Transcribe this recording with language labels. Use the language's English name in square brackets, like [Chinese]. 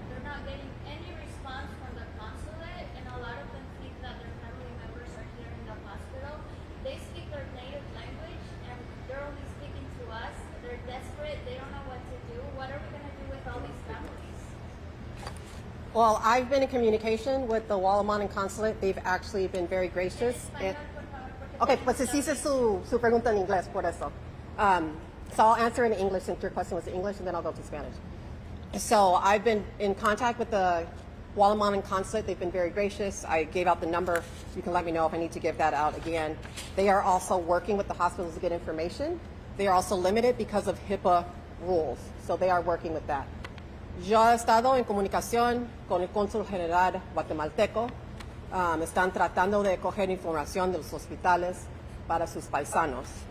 [English] They're not getting any response from the consulate, and a lot of them think that their family members are here in the hospital. They speak their native language, and they're only speaking to us. They're desperate. They don't know what to do. What are we going to do with all these families? Well, I've been in communication with the Guatemalan consulate. They've actually been very gracious. [Spanish] Okay, pues si hice su pregunta en inglés, por eso. [English] So I'll answer in English since your question was in English, and then I'll go to Spanish. So I've been in contact with the Guatemalan consulate. They've been very gracious. I gave out the number. You can let me know if I need to give that out again. They are also working with the hospitals to get information. They are also limited because of HIPAA rules. So they are working with that. [Spanish] Yo he estado en comunicación con el cónsul general guatemalteco. Están tratando de coger información de los hospitales para sus paisanos.